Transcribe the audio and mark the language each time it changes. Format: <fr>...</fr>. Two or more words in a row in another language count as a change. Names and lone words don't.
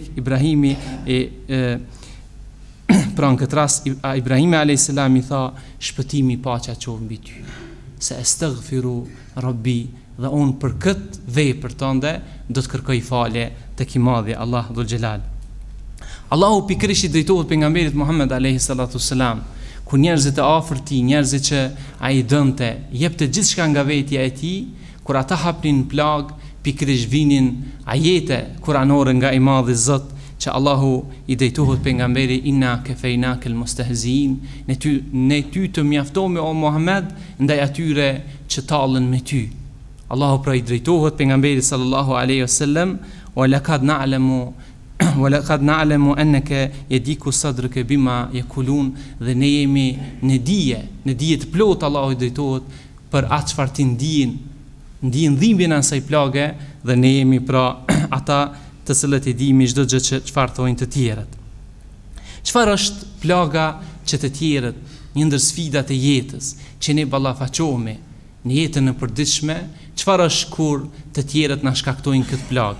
<sq>Ibrahimi pra në këtë rast Ibrahimi a.s. I tha, shpëtimi, paqja qoftë mbi ty. se</sq> <ar>أستغفر ربي,</ar> <sq>dhe unë për këtë vepër tënde do të kërkoj falje tek i madhi Allah</sq> <ar>ذو الجلال.</ar> <sq>Allahu pikërisht i drejtohet pejgamberit Muhammed</sq> <ar>عليه الصلاة السلام,</ar> <sq>ku njerëzit e afërt tij, njerëzit që ai dënte, jepte gjithçka nga vetja e tij, kur ata hapnin plag, pikërisht vinin ajete kuranore nga i madhi Zot, që Allahu i drejtohet pejgamberi,</sq> <ar>إنا كفيناك المستهزئين,</ar> <sq>ne ty të mjaftohemi o Muhammed ndaj atyre që tallën me ty. Allahu pra i drejtohet pejgamberit</sq> <ar>صلى الله عليه وسلم, ولقد نعلم أنك يضيق صدرك بما يقولون,</ar> <sq>dhe ne jemi në dije të plot. Allahu i drejtohet për atë çfarë ti ndjen dhimbjen e asaj plage, dhe ne jemi pra ata të cilët i dimi çdo gjë që çfarë thonë të tjerët. Çfarë është plaga që të tjerët, një ndër sfidat e jetës që ne ballafaqohemi në jetën e përditshme, çfarë është kur të tjerët na shkaktojnë këtë plagë?</sq>